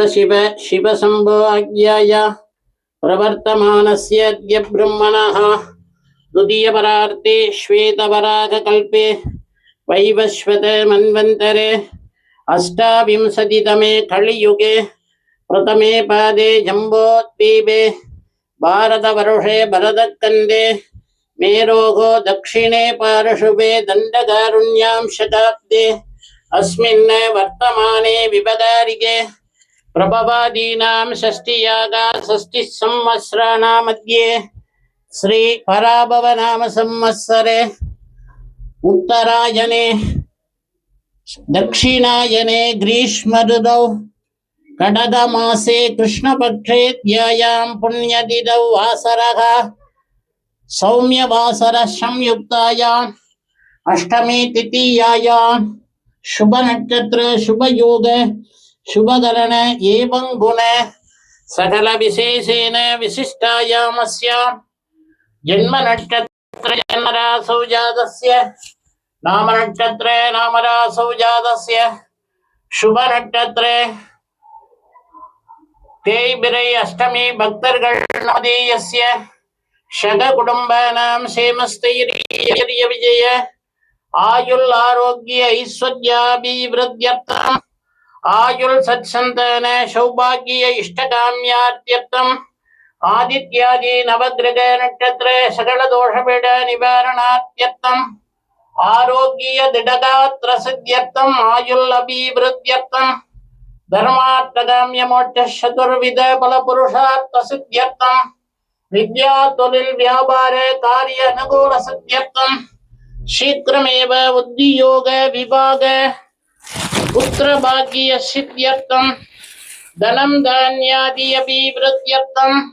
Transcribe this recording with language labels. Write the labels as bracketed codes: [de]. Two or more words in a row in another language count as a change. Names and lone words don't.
[sa] சிவ சிவசம்போ ஆக்ஞாய பிரவர்த்தமானஸ்ய அத்ய பிரம்மணः துதிய பரார்த்தே ஸ்வேதவராக கல்பே வைவஸ்வத மன்வந்தரே அஷ்டாவிம்சதிதமே கலியுगे பிரதமே பாதே ஜம்போத்வீபே பாரதவருஷே பரதக்கந்தே மேரோகோ தक्षिणे पार्श्वे दण्डकारुण्यां शताब्दे अस्मिन् वर्तमाने विपदारिके प्रभवादीनां षष्टियागा षष्टिः संवत्सराणां मध्ये श्री पराभवनाम संवत्सरे उत्तरायणे दक्षिणायने ग्रीष्म ऋतौ கடகமாசே கிருஷ்ணபக்ஷே த்யாயாं புண்ணியதிதௌ வாசரः சௌமிய வாசர சம்யுக்தாயாம் அஷ்டமி திதியாயாம் शुभ नक्षत्र शुभ योग शुभ करण एवं गुण सकल विशेषेण विशिष्टायामस्यां जन्म नक्षत्र जन्मरासौ जातस्य नामनक्षत्रे नामरासौ जातस्य शुभनक्षत्रे [ta] தேய்பிரை அஷ்டமி பக்தர்கள் [sa] நவதேயஸ்ய ஷக குடும்பானாம் சேமஸ்தைரிய விஜய ஆயுள் ஆரோக்கிய ஐஸ்வர்யாபிவிருத்தியர்த்தம் ஆயுள் சத்சந்தான சௌபாகிய இஷ்டகாமியார்த்தியர்த்தம் ஆதித்யாதி நவகிரக நட்சத்திர சகல தோஷபீட நிவாரணார்த்தியர்த்தம் ஆரோக்கிய திடகாத்திர சித்தியர்த்தம் ஆயுள் அபிவிருத்தியர்த்தம் धर्मार्थकाम्य मोक्ष चतुर्विध बल पुरुषार्थ सिद्ध्यर्थम विद्या तोलिल व्यापार कार्य अनुकूल सिद्ध्यर्थम शीघ्रमेव उद्योग विभाग पुत्र भाग्य सिद्ध्यर्थम धनम धान्यादि अभिवृद्ध्यर्थम